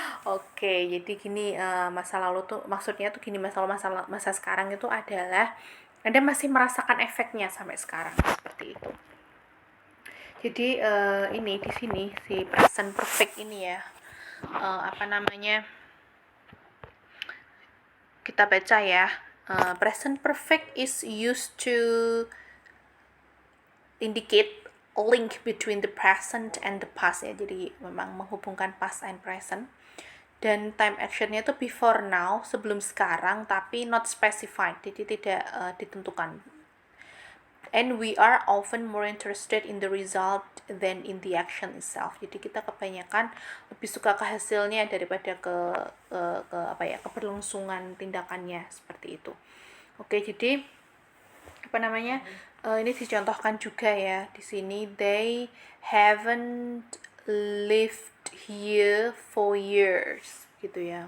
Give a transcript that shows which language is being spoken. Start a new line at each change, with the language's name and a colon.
Indonesian: Oke, jadi gini masa lalu tuh maksudnya tuh gini, masa sekarang itu adalah Anda masih merasakan efeknya sampai sekarang seperti itu. Jadi ini di sini si present perfect ini ya apa namanya kita baca ya.
English: Present perfect is used to indicate a link between the present and the past ya.
Indonesian: Jadi memang menghubungkan
English: past and present.
Indonesian: Dan time actionnya itu
English: before now,
Indonesian: sebelum sekarang, tapi
English: not specified,
Indonesian: jadi tidak ditentukan.
English: And we are often more interested in the result than in the action itself.
Indonesian: Jadi kita kebanyakan lebih suka ke hasilnya daripada ke apa ya, keberlangsungan tindakannya seperti itu. Oke, jadi apa namanya? Ini dicontohkan juga ya di sini.
English: They haven't lived here for years
Indonesian: gitu ya.